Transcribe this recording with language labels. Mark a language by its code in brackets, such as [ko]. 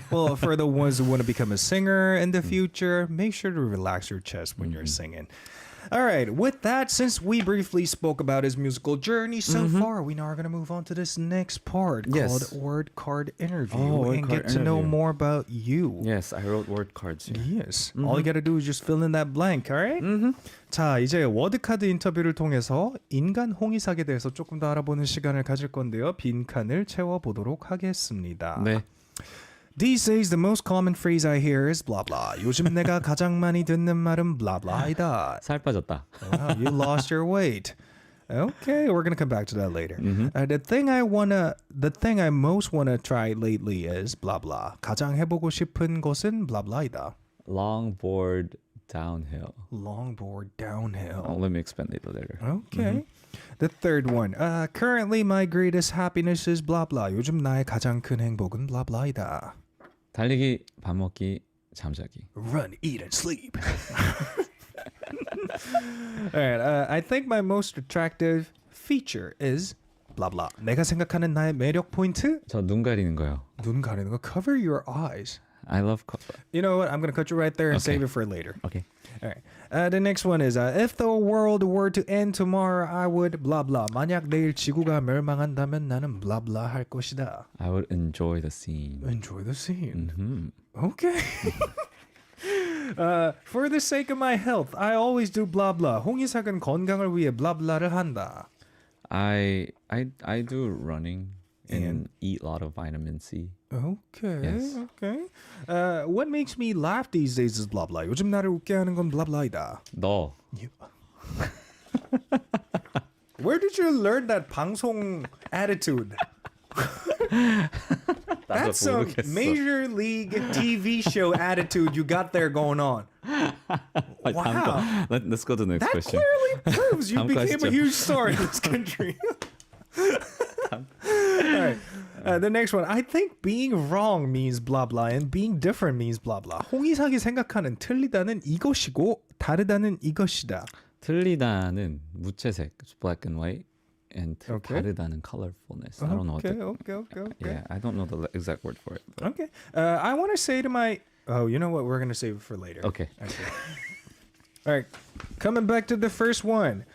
[en] Well, for the ones who want to become a singer in the future, make sure to relax your chest when you're singing. All right, with that, since we briefly spoke about his musical journey so far, we now are going to move on to this next part called Word Card Interview and get to know more about you. Yes, I wrote word cards. Yes. All you got to do is just fill in that blank, all right? [ko] 자, 이제 워드카드 인터뷰를 통해서 인간 홍이삭에 대해서 조금 더 알아보는 시간을 가질 건데요. 빈칸을 채워보도록 하겠습니다. 네. [en] These days, the most common phrase I hear is blah blah. [ko] 요즘 내가 가장 많이 듣는 말은 blah blah이다. 살 빠졌다. [en] Wow, you lost your weight. Okay, we're gonna come back to that later. The thing I most wanna try lately is blah blah. [ko] 가장 해보고 싶은 것은 blah blah이다. [en] Longboard downhill. Longboard downhill. Let me explain it later. Okay. The third one. Currently, my greatest happiness is blah blah. [ko] 요즘 나의 가장 큰 행복은 blah blah이다. 달리기, 밥 먹기, 잠자기. [en] Run, eat, and sleep. All right. I think my most attractive feature is blah blah. [ko] 내가 생각하는 나의 매력 포인트? 저 눈 가리는 거요. 눈 가리는 거. [en] Cover your eyes. I love. You know what? I'm gonna cut you right there and save it for later. Okay. All right. The next one is if the world were to end tomorrow, I would blah blah. [ko] 만약 내일 지구가 멸망한다면 나는 blah blah 할 것이다. [en] I would enjoy the scene. Enjoy the scene. Mm-hmm. Okay. For the sake of my health, I always do blah blah. [ko] 홍이삭은 건강을 위해 blah blah를 한다. [en] I do running and eat a lot of vitamin C. Okay. Yes. Okay. What makes me laugh these days is blah blah. [ko] 요즘 나를 웃게 하는 건 blah blah이다. 너. [en] Where did you learn that 방송 attitude? That's some major league TV show attitude you got there going on. Wow. Let's go to the next That question. clearly proves you [ko] 다음 [en] became question. a huge star in this country. All right. The next one. I think being wrong means blah blah and being different means blah blah. [ko] 홍이삭이 생각하는 틀리다는 이것이고 다르다는 이것이다. 틀리다는 무채색, [en] black and white, and Okay. [ko] 다르다는 [en] colorfulness. I don't know what Okay. Yeah, I don't know the exact word for it. But. Okay. I want to say to my... Oh, you know what? We're going to save it for later. Okay. All right. Coming back to the first one.